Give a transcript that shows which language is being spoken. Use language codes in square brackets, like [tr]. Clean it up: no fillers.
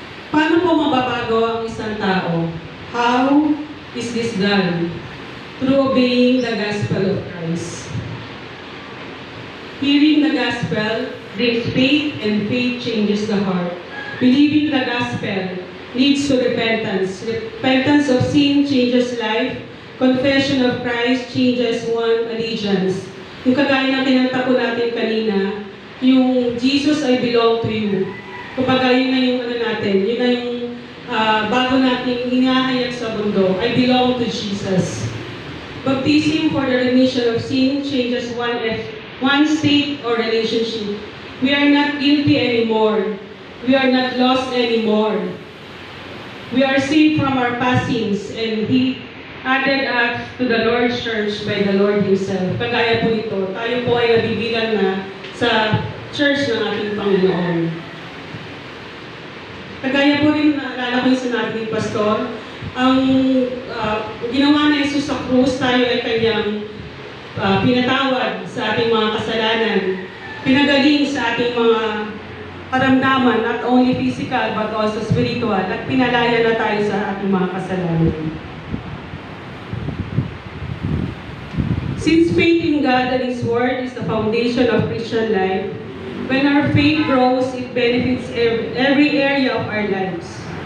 [tl] Paano po mababago ang isang tao? [en] How is this done? Through obeying the gospel of Christ. Hearing the gospel brings faith, and faith changes the heart. Believing the gospel leads to repentance. Repentance of sin changes life. Confession of Christ changes one allegiance. [tl] Yung kagaya ng kinanta po natin kanina, yung [en] Jesus, I belong to you. [tl] Kumbaga, yun na yung ano natin, yun na yung bago natin inahayag sa mundo. [en] I belong to Jesus. Baptism for the remission of sin changes one state or relationship. We are not guilty anymore. We are not lost anymore. We are saved from our past sins, and He added us to the Lord's church by the Lord Himself. [tl] Kagaya po ito, tayo po ay nabibilang na sa church ng ating Panginoon. Kagaya po rin, naalala ko yung sinabi ni Pastor, ang ginawa na Jesus sa krus, tayo ay kanyang pinatawad sa ating mga kasalanan, pinagaling sa ating mga karamdaman, [en] not only physical but also spiritual, [tl] at pinalaya na tayo sa ating mga kasalanan. [en] Since faith in God and His Word is the foundation of Christian life, when our faith grows, it benefits every area of our lives.